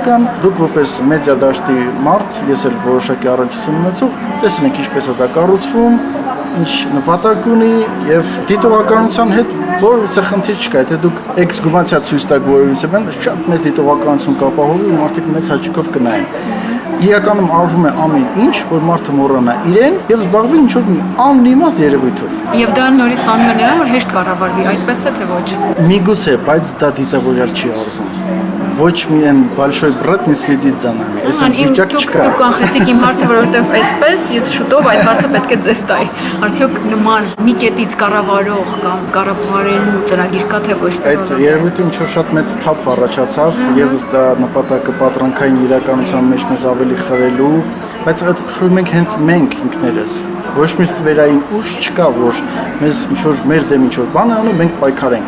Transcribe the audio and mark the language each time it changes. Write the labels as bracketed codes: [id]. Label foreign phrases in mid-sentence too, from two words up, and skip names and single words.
[hy] կան, դուք որպես մեդիա դաշտի մարդ, ես էլ որոշակի առնչություն ունեցող, տեսել եք ինչպես է դա կառուցվում, ինչ նպատակ ունի եւ դիտողականության հետ որևիցե խնդիր չկա, եթե դուք էքսգումացիա ցույց տաք որևիցե բան, շատ մեծ դիտողականություն կապահովի ու մարդիկ մեծ հաճույքով կնայեն։ Իրականում արվում է ամեն ինչ, որ մարդը մոռանա իրեն եւ զբաղվի ինչ-որ մի անիմաստ երևույթով։ Եվ դա նորից տանում է նրան, որ հեշտ կառավարվի, այդպես է թե ոչ։ Միգուցե, բայց դա դիտավորյալ չի արվում։ Ոչ միայն [ru] большой брат не следит за нами։ [hy] Այսինքն վիճակ չկա։ Դուք կանխեցիք իմ հարցը, որովհետև այսպես ես շուտով այդ հարցը պետք է ձեզ տայի։ Արդյոք նման մի կետից կառավարող կամ կառավարելու ծրագիր կա թե ոչ։ Այդ երևույթը ինչ-որ շատ մեծ թափ առաջացավ, եւս դա նպատակը պատրանքային իրականության մեջ մեզ ավելի խրելու, բայց այդ խրում ենք հենց մենք ինքներս։ Ոչ մի ստվերային ուժ չկա, որ մեզ ինչ-որ մեր դեմ ինչ-որ բան անում, մենք պայքարենք։